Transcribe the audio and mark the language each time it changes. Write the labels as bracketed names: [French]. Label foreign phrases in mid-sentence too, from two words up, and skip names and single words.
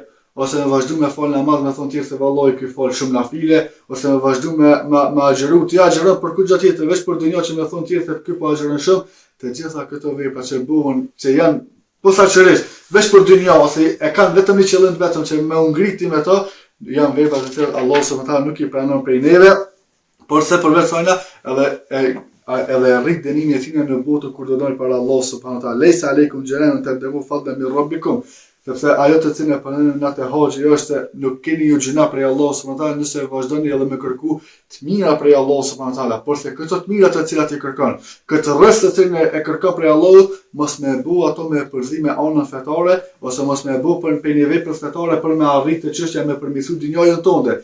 [Albanian] Ose me vazhdu me fal namaz me thonë tjerë se vallai ky fal shumë nafile, ose me vazhdu me agjeru, ti agjeron për kurrë tjetër, veç për dunjë që me thonë tjerë se ky po agjeron shumë, të gjitha këto vepra që bëhen, që janë posaçërisht, veç për dunjë ose e kanë vetëm një qëllim vetëm që me u ngriti me to, janë vepra të cilat [Arabic] الله سبحانه وتعالى [Albanian] nuk i pranon prej neve, por se përveç saj edhe rrit dënimin e tij në botën kur do dal para [Arabic] الله سبحانه وتعالى. ليس عليكم جناح تبتغوا فضلا من ربكم. [Albanian] Sepse ajo të cilën e pranon natë haxhi është se nuk keni ju gjuna prej [Arabic] الله سبحانه وتعالى [Albanian] nëse vazhdoni edhe me kërku të mira prej [Arabic] الله سبحانه وتعالى, [Albanian] por se këto të mira të cilat i kërkon, këtë rreth të cilën e kërkon prej Allahut, mos më bëu ato me përzime anën fetare, ose mos më bëu për një vepër fetare për me arritë çështja me përmirësu dynjën tonë.